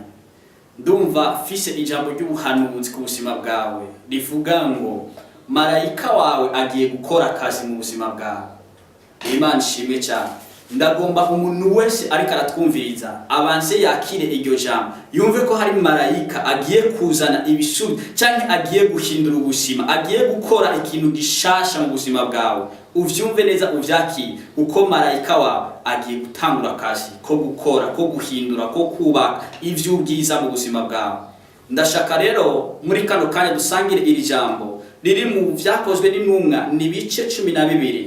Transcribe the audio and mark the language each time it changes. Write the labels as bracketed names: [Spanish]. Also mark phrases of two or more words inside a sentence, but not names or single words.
[Rundi] Ndumva fise ijambo ry'ubuhanuzi ku buzima bwawe rivuga ngo marayika wawe agiye gukora akazi mu buzima bwawe. [Kinyarwanda] Imana ishimwe cyane. [Rundi] Ndagomba umuntu wese ariko aratwumviriza abanze yakire iryo jambo, yumve ko hari marayika agiye kuzana ibisubizo cyangwa agiye guhindura ubuzima, agiye gukora ikintu gishasha mu buzima bwawe. Uvyumve neza, uvyakire uko marayika wawe agiye gutangura akazi ko gukora, ko guhindura, ko kubaka ivy'ubwiza mu buzima bwawe. Ndashaka rero muri kano kanya dusangire iri jambo riri mu vyakozwe n'intumwa, ni bice 12.